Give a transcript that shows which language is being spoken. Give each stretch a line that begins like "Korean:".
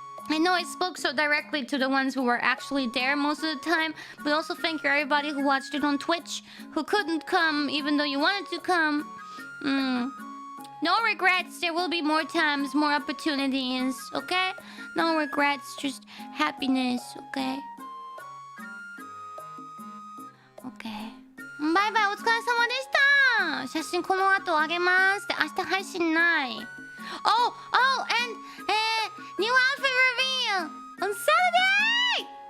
English: I know I spoke so directly to the ones who were actually there most of the time, but also thank you everybody who watched it on Twitch, who couldn't come even though you wanted to come. No regrets. There will be more times, more opportunities, okay? No regrets, just happiness, okay? Okay.
Japanese: バイバイ、お疲れ様でした。写真この後あげます。で、明日配信ない。
English: Oh, and new outfit reveal on Saturday.